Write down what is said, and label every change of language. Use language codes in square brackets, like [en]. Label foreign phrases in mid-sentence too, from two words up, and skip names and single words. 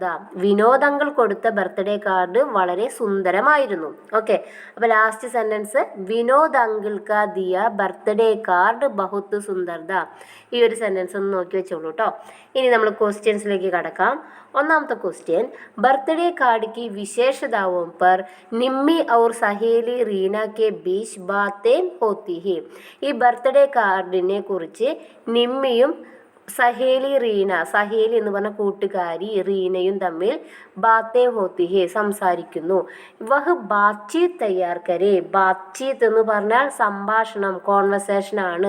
[ml] വിനോദ് അങ്കിൾ കൊടുത്ത ബർത്ത്ഡേ കാർഡ് വളരെ സുന്ദരമായിരുന്നു. ഓക്കെ, അപ്പോൾ ലാസ്റ്റ് സെൻറ്റൻസ് [hi] विनोद अंकल का दिया बर्थडे कार्ड बहुत सुंदर था. [ml] ഈ ഒരു സെൻറ്റൻസ് ഒന്ന് നോക്കി വെച്ചോളൂ കേട്ടോ. ഇനി നമ്മൾ ക്വസ്റ്റ്യൻസിലേക്ക് കടക്കാം. 1ാമത്തെ ക്വസ്റ്റ്യൻ, [en] birthday card [hi] की विशेषताओं पर निम्मी और सहेली रीना के बीच बातें होती है. [ml] ഈ ബർത്ത്ഡേ കാർഡിനെ കുറിച്ച് നിമ്മിയും സഹേലി റീന, സഹേലി എന്ന് പറഞ്ഞ കൂട്ടുകാരി റീനയും തമ്മിൽ [hi] बातें होती है, [ml] സംസാരിക്കുന്നു. [hi] वह बातचीत तैयार करें. [ml] ബാത്ചീത്ത് എന്ന് പറഞ്ഞാൽ സംഭാഷണം, കോൺവെർസേഷൻ ആണ്.